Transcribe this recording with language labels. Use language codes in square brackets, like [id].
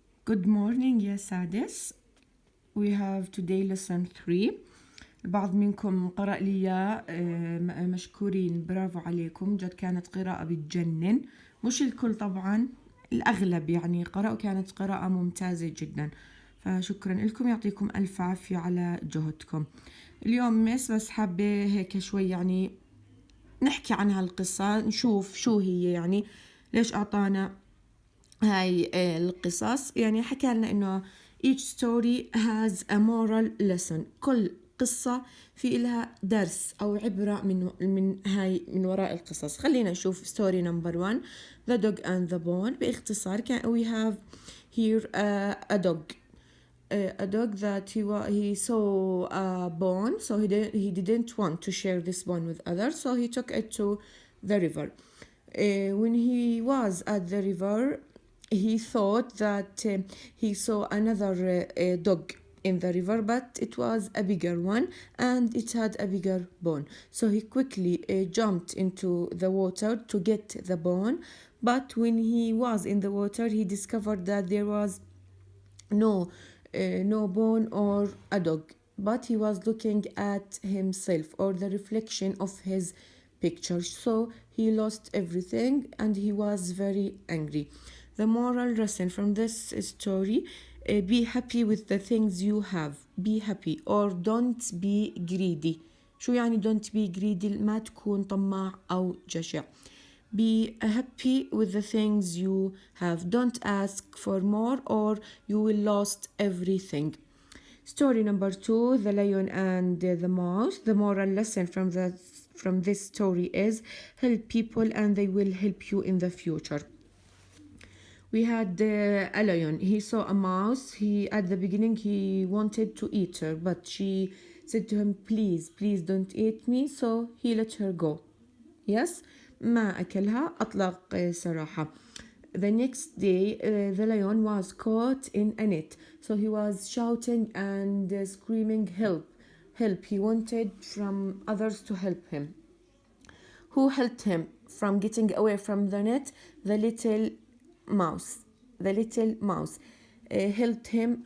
[en] Good morning [ar] يا سادس. [en] We have today lesson 3. [ar] البعض منكم قرأ لي إياه، مشكورين، برافو عليكم، جد كانت قراءة بتجنن. مش الكل طبعا، الأغلب يعني قرأوا، كانت قراءة ممتازة جدا، فشكرا لكم، يعطيكم ألف عافية على جهدكم. اليوم بس حابة هيك شوي يعني نحكي عن هالقصة، نشوف شو هي، يعني ليش أعطانا هاي القصص. يعني حكى لنا إنه [en] each story has a moral lesson. [ar] كل قصة في لها درس أو عبرة من وراء القصص. خلينا نشوف [en] story number 1 The Dog and the Bone. [ar] باختصار [en] we have here a dog. A dog that he saw a bone, so he didn't want to share this bone with others, so he took it to the river. When he was at the river, he thought that he saw another dog in the river, but it was a bigger one and it had a bigger bone. So he quickly jumped into the water to get the bone, but when he was in the water, he discovered that there was no bone or a dog, but he was looking at himself or the reflection of his picture. So he lost everything and he was very angry. The moral lesson from this story: be happy with the things you have. Be happy or don't be greedy. [ar] شو يعني [en] don't be greedy؟ [ar] ما تكون طماع أو جشع. [en] Be happy with the things you have. Don't ask for more or you will lose everything. Story number 2 The Lion and the Mouse. The moral lesson from this story is help people and they will help you in the future. We had a lion. He saw a mouse. At the beginning he wanted to eat her, but she said to him, please don't eat me. So he let her go. [ar] Yes, ما أكلها، أطلق سراحة. [en] The next day the lion was caught in a net, so he was shouting and screaming help. He wanted from others to help him. Who helped him from getting away from the net? The little mouse. The little mouse helped him.